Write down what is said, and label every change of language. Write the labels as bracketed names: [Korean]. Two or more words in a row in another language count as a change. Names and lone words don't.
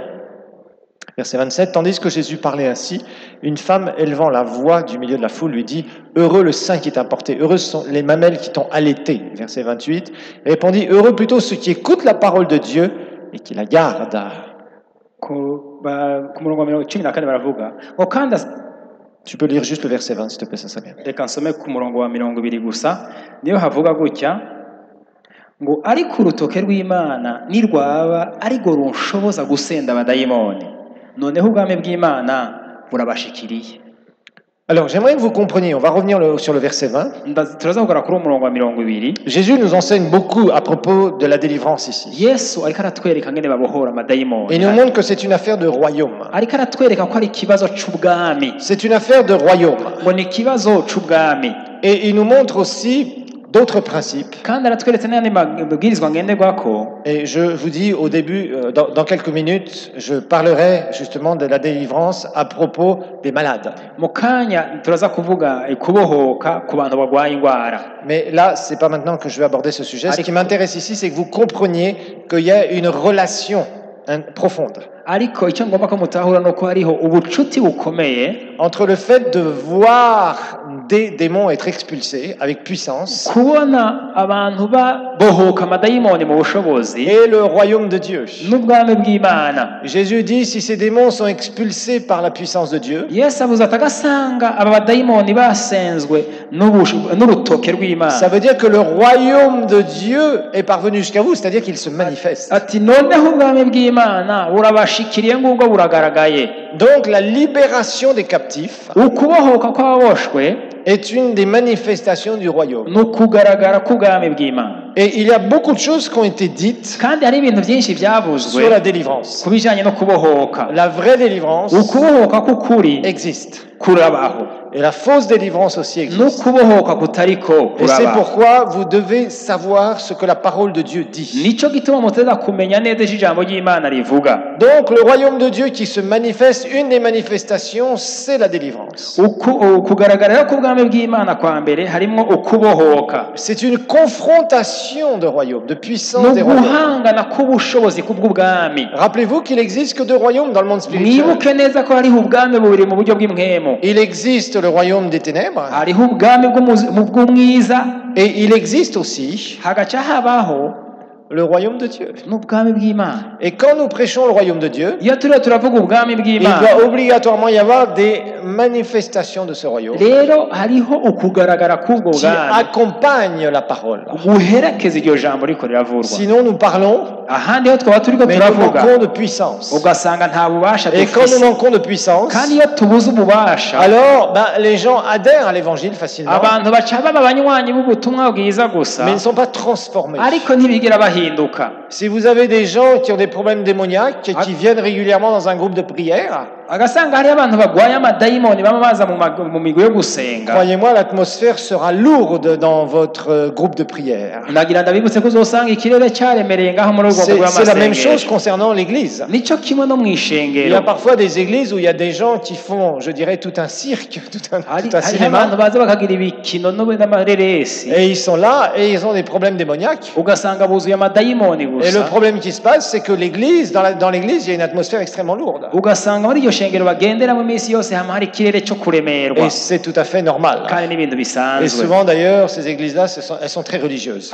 [French] Verset 27, tandis que Jésus parlait ainsi, une femme élevant la voix du milieu de la foule lui dit « Heureux le sein qui t'a porté, heureux sont les mamelles qui t'ont allaité. » Verset 28, et répondit « Heureux plutôt ceux qui écoutent la parole de Dieu et qui la gardent. » Tu peux lire juste le verset 20, s'il te plaît, ça serait bien. [Rundi] Reka nsome ku murongo wa 20 gusa niyo havuga gutya ngo ariko urutoke rw'Imana nirwaba ariko runshoboza gusenda abadayimoni noneho ubwami bw'Imana burabashikiriye. [French] Alors, j'aimerais que vous compreniez, on va revenir sur le verset 20. [Rundi] turaza kugera kuri umurongo wa 20. [French] Jésus nous enseigne beaucoup à propos de la délivrance ici. [Rundi] Yesu ariko aratwereka ngene babohora amadayimoni. [French] Il nous montre que c'est une affaire de royaume. [Rundi] ariko aratwereka ko ari ikibazo c'ubwami. [French] C'est une affaire de royaume. [Rundi] ngo ni ikibazo c'ubwami. [French] Et il nous montre aussi d'autres principes. [Rundi] kandi aratweretse n'ayandi mabwirizwa ngenderwako. [French] Et je vous dis au début, dans quelques minutes, je parlerai justement de la délivrance à propos des malades. [Rundi] mu kanya turaza kuvuga kubohoka ku bantu barwaye indwara. [French] Mais là, c'est pas maintenant que je vais aborder ce sujet. Ce qui m'intéresse ici, c'est que vous compreniez qu'il y a une relation profonde [Rundi] ariko icyo ngomba ko mutahura nuko hariho ubucuti bukomeye [French] entre le fait de voir des démons être expulsés avec puissance [Rundi] kubona abantu babohoka amadayimoni mu bushobozi [French] et le royaume de Dieu. [Rundi] n'ubwami bw'Imana. [French] Jésus dit, si ces démons sont expulsés par la puissance de Dieu, [Rundi] Yesu avuze ati agasanga aba badayimoni basenzwe n'urutoke rw'Imana. [French] ça veut dire que le royaume de Dieu est parvenu jusqu'à vous, c'est-à-dire qu'il se manifeste. [Rundi] ati noneho ubwami bw'Imana burabashikiriye ngubwo buragaragaye. [French] Donc la libération des captifs [Rundi] ukubohoka kw'ababoshwe [French] est une des manifestations du royaume. [Rundi] n'ukugaragara k'ubwami bw'Imana. [French] Et il y a beaucoup de choses qui ont été dites [Rundi] kandi hari ibintu byinshi byavuzwe [French] sur la délivrance. [Rundi] ku bijyanye no kubohoka. [French] La vraie délivrance [Rundi] ukubohoka k'ukuri [French] existe. [Rundi] kurabaho. [French] Et la fausse délivrance aussi existe. [Rundi] n'ukubohoka kutariko [French] Et c'est [Rundi] kuraba. [French] pourquoi vous devez savoir ce que la parole de Dieu dit. [Rundi] Nico gituma muteza kumenya neza icyo ijambo ry'Imana rivuga. [French] Donc le royaume de Dieu qui se manifeste, une des manifestations, c'est la délivrance. [Rundi] Kugaragara k'ubwami bw'Imana kwa mbere harimo ukubohoka. [French] C'est une confrontation de royaumes, de puissance des royaumes. [Rundi] N'uguhangana k'ubushobozi kubw'ubwami. [French] Rappelez-vous qu'il existe que deux royaumes dans le monde spirituel. [Rundi] Mwibuke neza ko hariho ubwami bubiri mu buryo bw'imwemo. [French] Il existe le royaume des ténèbres [Rundi] Hariho ubwami bw'umwiza, [French] et il existe aussi [Rundi] hagaca habaho [French] le royaume de Dieu. [Rundi] n'ubwami bw'Imana. [French] Et quand nous prêchons le royaume de Dieu, [Rundi] Iyo turiho turavuga ubwami [French] il [Rundi] bw'Imana, [French] doit obligatoirement y avoir des manifestations de ce royaume [Rundi] rero hariho ukugaragara k'ubwo [French] qui [Rundi] bwami [French] accompagnent la parole. [Rundi] guherekeza iryo jambo riko riravurwa. [French] Sinon, nous parlons, [Rundi] Ahandi ho twaba turiko [French] mais nous [Rundi] turavuga [French] manquons de puissance. [Rundi] ugasanga nta bubasha [French] Et quand nous [Rundi] dufise, [French] manquons de puissance, [Rundi] kandi iyo tubuze ububasha [French] alors les gens adhèrent à l'évangile facilement, [Rundi] abantu baca baba abanywanyi b'ubutumwa bwiza gusa, [French] mais ils ne sont pas transformés. [Rundi] ariko ntibigera bahinduka. [French] Si vous avez des gens qui ont des problèmes démoniaques et qui viennent régulièrement dans un groupe de prière, [Rundi] agasanga hariyo abantu bagwaye amadayimoni baba baza mu migwi yo gusenga, [French] croyez-moi, l'atmosphère sera lourde dans votre groupe de prière. [Rundi] ndagira ndabibutse ko uzosanga ikirere cyaremereye ngaho muri urwo rwego [French] C'est la même chose [Rundi] rw'amasengesho. [French] concernant l'église. [Rundi] Nico kimwe no mu [French] Il y a [Rundi] ishengero, [French] parfois des églises où il y a des gens qui font, je dirais, tout un cirque, tout un [Rundi] hariho abantu [French] cinéma. [Rundi] baza bakagira ibikino n'amareresi, [French] Et ils sont là et ils ont des problèmes démoniaques. [Rundi] ugasanga buzuye amadayimoni [French] Et le [Rundi] gusa, [French] problème qui se passe, c'est que l'église, dans l'église, il y a une atmosphère extrêmement lourde. [Rundi] ugasanga muri iryo shengero bagenderamo iminsi yose hama hari ikirere cyo kuremerwa, [French] Et c'est tout à fait normal. [Rundi] kandi n'ibintu [French] Et [Rundi] bisanzwe. [French] souvent d'ailleurs, ces églises-là, elles sont très religieuses.